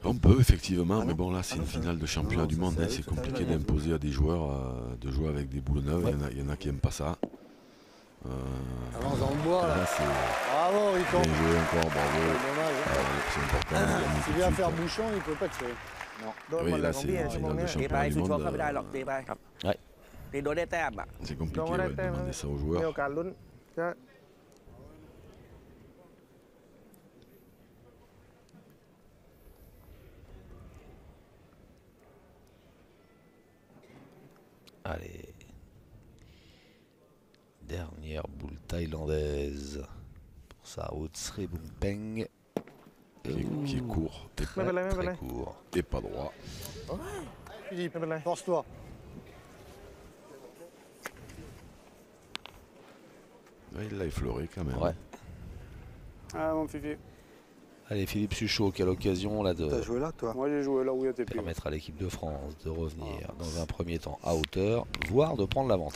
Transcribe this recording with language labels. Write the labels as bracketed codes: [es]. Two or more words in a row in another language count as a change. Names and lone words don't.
[fr] On peut, effectivement, Ah mais non. bon, là, c'est Ah une non, ça- finale de championnat non, du ça, monde. ça, Hein, ça, c'est ça, compliqué ça, d'imposer à des joueurs de jouer avec des boules neuves. Ouais. Il y en a qui n'aiment pas ça. Avance dans le bois, là. Là, c'est Bravo, Riton. bien joué encore, bravo. Dommage. Hein. C'est important. de gagner S'il tout de vient suite, faire hein. bouchon, il peut pas tirer. [th] โดนหม [fr] Oui, [th] ดเลย [fr] là, [th] ของ [fr] c'est [th] พี่ [fr] une [th] ชั่วโมง [fr] finale [th] เนี้ [fr] de [th] ย ตีไป [fr] championnat [th] สุ [fr] du [th] ดชกเข้า [fr] monde. [th] ไม่ได้หรอกตีไป [fr] Ouais. [th] ตีโดนได้แต้มอ่ะ [fr] C'est [th] โดน [fr] compliqué [th] ไม่ได้ [fr] ouais, de [th] แต้มแล้ว [fr] demander ça aux [th] มี [fr] joueurs. [th] โอกาสลุ้นจะ [fr] Allez. Dernière boule thaïlandaise. Pour sa route Sribumpeng. Qui est court et, [th] ไม่เป็นไรไม่เป็นไร [fr] Très court. et pas droit. Philippe, [th] ไม่เป็นไร [fr] force-toi. Là, il l'a effleuré quand même. Ouais. Ah, mon Fifi. Allez, Philippe Suchot, quelle occasion là T'as de joué là, toi? Moi, j'ai joué là où il y a tes pieds. permettre à l'équipe de France de revenir dans un premier temps à hauteur, voire de prendre l'avantage.